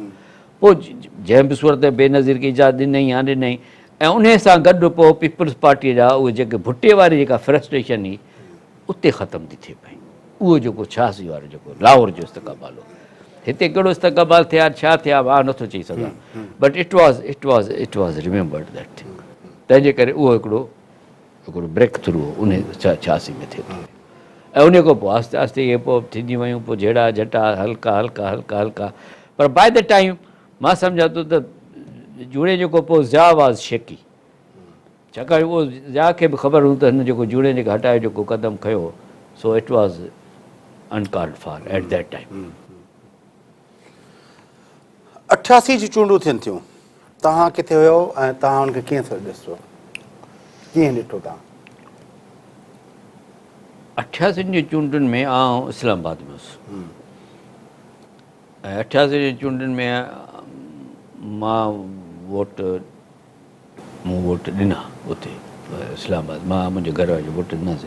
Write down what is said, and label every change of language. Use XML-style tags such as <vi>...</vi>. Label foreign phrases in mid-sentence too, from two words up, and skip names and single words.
<sd>पोइ जंहिं बि सूरत बेनज़ीर खे इजाज़त ॾिनई या ॾिनई, ऐं उन सां गॾु पोइ पीपल्स पार्टीअ जा उहे जेके भुट्टे वारी जेका फ्रस्ट्रेशन हुई उते ख़तमु थी थिए पई। उहो जेको 86 वारो जेको लाहौर जो इस्तक़बाल हो, हिते कहिड़ो इस्तक़बाल थिया छा थिया मां नथो चई सघां,</sd> <en>But it was remembered that thing.</en> <sd>तंहिंजे करे उहो हिकिड़ो ब्रेक थ्रू हो उन 86 में थिए थो, ऐं उन खां पोइ आहिस्ते आहिस्ते इहे पोइ थींदियूं वयूं, पोइ जहिड़ा झटा हल्का हल्का हल्का हल्का, पर</sd> <en>by the time</en> <sd>मां सम्झां थो त जूड़े जेको पोइ ज़िया</sd> <en>was shaky,</en> <sd>छाकाणि उहो ज़िया खे बि ख़बर हूंदी त हिन जेको जूड़े जेके हटाए जेको क़दम खयो,</sd> <en>So it was uncalled for at that time.</en> <sd>88 जी चूंडूं थियनि थियूं, तव्हां किथे हुयो ऐं तव्हां हुनखे कीअं ॾिसो, कीअं ॾिठो तव्हां? 88 जी चूंडुनि में आउं इस्लामाबाद में हुउसि, ऐं 88 जी चूंडुनि में मां वोट ॾिना उते इस्लामाबाद, मां मुंहिंजे घर वारे वोट ॾिनासीं।</sd>